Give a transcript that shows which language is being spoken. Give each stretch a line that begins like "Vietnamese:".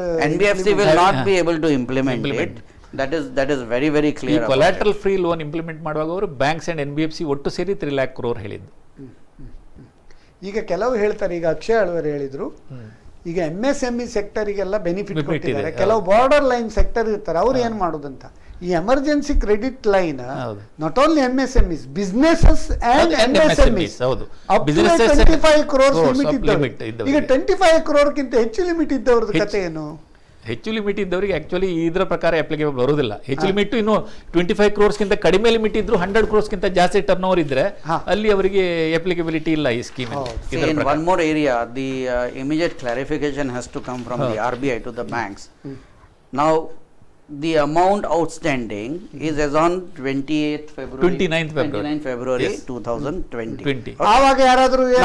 English: NBFC will not be able to implement it. That is very very clear.
Kannada: ಈ collateral free loan implement ಮಾಡುವಾಗ ಅವರು banks and NBFC ಒಟ್ಟು ಸೇರಿ 3 lakh crore ಹೇಳಿದ್ದು. ಈಗ ಕೆಲವು ಹೇಳ್ತಾರೆ, ಈಗ ಅಕ್ಷಯ್ ಆಳ್ವರೆ ಹೇಳಿದ್ರು, ಈಗ MSME ಸೆಕ್ಟರಿಗೆಲ್ಲ ಬೆನಿಫಿಟ್ ಕೊಟ್ಟಿದ್ದಾರೆ, ಕೆಲವು ಬಾರ್ಡರ್ ಲೈನ್ ಸೆಕ್ಟರ್ ಇರ್ತಾರೆ, ಅವ್ರು ಏನ್ ಮಾಡೋದಂತ.
English: ಈ emergency credit line not only MSMEs, businesses and MSMEs up to 25 crores limit ಇದ್ದವರು.
Kannada: ಈಗ 25 crore ಗಿಂತ ಹೆಚ್ಚು ಲಿಮಿಟ್ ಇದ್ದವ್ರದ್ದು ಕತೆ ಏನು? ಹೆಚ್ಚು ಲಿಮಿಟ್ ಇದ್ದವರಿಗೆ ಆಕ್ಚುಲಿ ಇದರ ಪ್ರಕಾರ ಅಪ್ಲಿಕೇಬಲ್ ಬರುವುದಿಲ್ಲ. ಹೆಚ್ಚು ಲಿಮಿಟ್ ಇನ್ನು 25 crores ಗಿಂತ ಕಡಿಮೆ ಲಿಮಿಟ್ ಇದ್ರು 100 crores ಗಿಂತ ಜಾಸ್ತಿ ಟರ್ನ್ ಓವರ್ ಇದ್ರೆ ಅಲ್ಲಿ ಅವರಿಗೆ ಅಪ್ಲಿಕಬಿಲಿಟಿ ಇಲ್ಲ ಈ scheme.
English: In one more area, the immediate clarification has to come from the RBI to the banks. Now the amount outstanding is as on 29th February 2020.
Kannada: ಆವಾಗ ಯಾರಾದರೂ